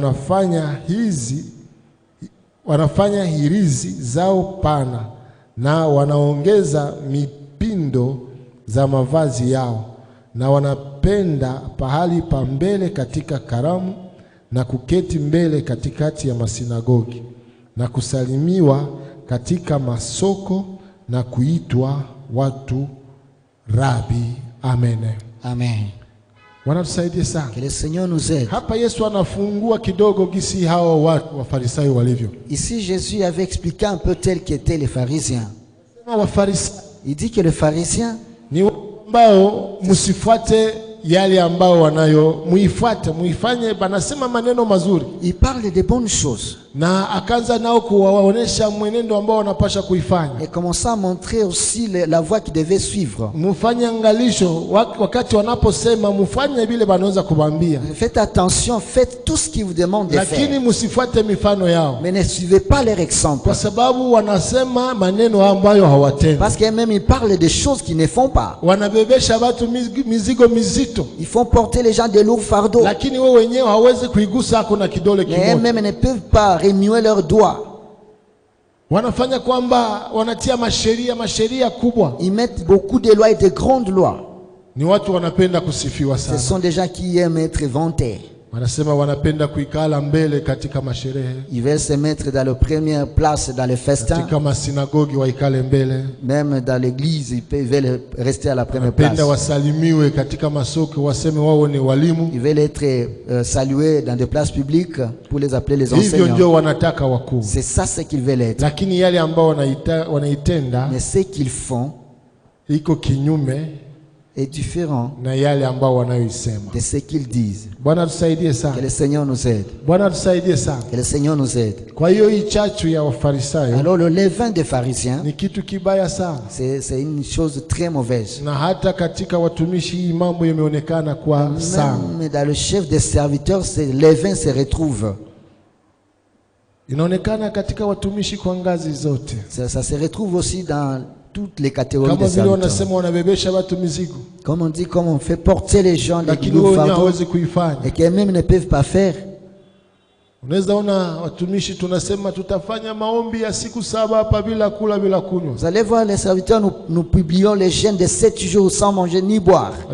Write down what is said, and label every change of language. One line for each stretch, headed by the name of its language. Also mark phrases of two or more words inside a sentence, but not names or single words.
Swahili: wanafanya hirizi zao pana, na wanaongeza mipindo za mavazi yao, na wanapenda pahali pa mbele katika karamu, na kuketi mbele katikati ya masinagogi, na kusalimiwa katika masoko, na kuitwa watu Rabi. Amen. Amen. Wanatusaidia sana.
French: Que le Seigneur nous aide.
Swahili: Hapa Yesu anafungua kidogo gisi hao watu wa Farisayo walivyo.
French: Ici Jésus avait expliqué un peu tel qu'étaient les pharisiens. Il dit que les pharisiens
Swahili: ni ambao msifuate yale ambao wanayo, muifanye banasema maneno mazuri.
French: Il parle de bonnes choses.
Swahili: Na akaanza nao kuwaonesha mwenendo ambao wanapasha kuifanya.
French: Et commença à montrer aussi la voie qu'ils devaient suivre.
Swahili: Mufanye angalisho wakati wanaposema mufanye vile banaweza kubambia.
French: Faites attention, faites tout ce qu'ils vous demandent de faire.
Swahili: Lakini msifuate mifano yao.
French: Mais ne suivez pas leur exemple.
Swahili: Kwa sababu wanasema maneno ambayo hawatendi.
French: Parce qu'eux-mêmes ils parlent des choses qu'ils ne font pas.
Swahili: Wanabebesha watu mizigo mizito.
French: Ils font porter les gens de lourds fardeaux.
Swahili: Lakini wao wenyewe hawezi kuigusa hako na kidole kimoja.
French: Mais eux-mêmes ne peuvent pas remuer leurs doigts.
Swahili: Wanafanya kwamba wanatia masheria kubwa.
French: Ils mettent beaucoup de lois et de grandes lois.
Swahili: Ni watu wanapenda kusifiwa sana.
French: Ce sont des gens qui aiment être vantés.
Swahili: Wanasema wanapenda kuikala mbele katika masherehe.
French: Ils veulent se mettre dans la première place dans les festins.
Swahili: Katika masinagogi waikale mbele.
French: Même dans l'église, ils veulent rester à la première place.
Swahili: Wanapenda wasalimiwe katika masoko, waseme wao ni walimu.
French: Ils veulent être salués dans des places publiques pour les appeler les enseignants.
Swahili: Hivyo ndio wanataka wakuu.
French: C'est ça ce qu'ils veulent être.
Swahili: Lakini yale ambao wanaitenda,
French: mais ce qu'ils font
Swahili: iko kinyume
French: est différent
Swahili: na yale ambao wanayoisema.
French: De ce qu'ils disent.
Swahili: Bwana tusaidie sana.
French: Que le Seigneur nous aide.
Swahili: Bwana tusaidie sana.
French: Que le Seigneur nous aide.
Swahili: Kwa hiyo hii chachu ya Wafarisayo,
French: alors le levain des pharisiens,
Swahili: ni kitu kibaya sana.
French: C'est une chose très mauvaise.
Swahili: Na hata katika watumishi hii mambo yameonekana kwa sana.
French: Même dans le chef des serviteurs, ce levain se retrouve.
Swahili: Inaonekana katika watumishi kwa ngazi zote.
French: Ça se retrouve aussi dans toutes les catégories de serviteurs. Comme on dit, comme on fait porter les gens les lourds fardeaux et qu'eux-mêmes ne peuvent pas faire. Vous allez voir les serviteurs, nous publions les jeûnes de 7 jours sans manger ni boire.